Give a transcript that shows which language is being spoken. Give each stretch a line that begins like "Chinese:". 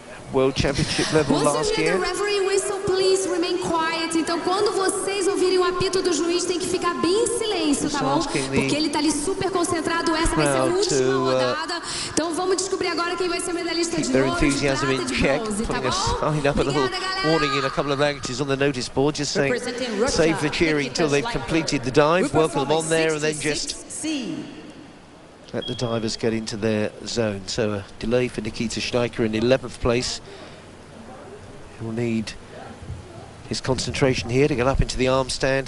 English: World Championship level last year. The referee whistle, please remain quiet.
Portuguese: Então, quando vocês ouvirem o apito do juiz, tem que ficar bem em silêncio, tá bom? Porque ele tá ali super concentrado. Essa vai ser a última rodada. Então, vamos descobrir agora quem vai ser o medalhista de ouro, de prata e de bronze, tá bom?
English: Sign up a little warning in a couple of languages on the notice board, just saying save the cheering until they've completed the dive. Welcome them on there and then just let the divers get into their zone. So a delay for Nikita Steiker in 11th place. He'll need his concentration here to get up into the arm stand.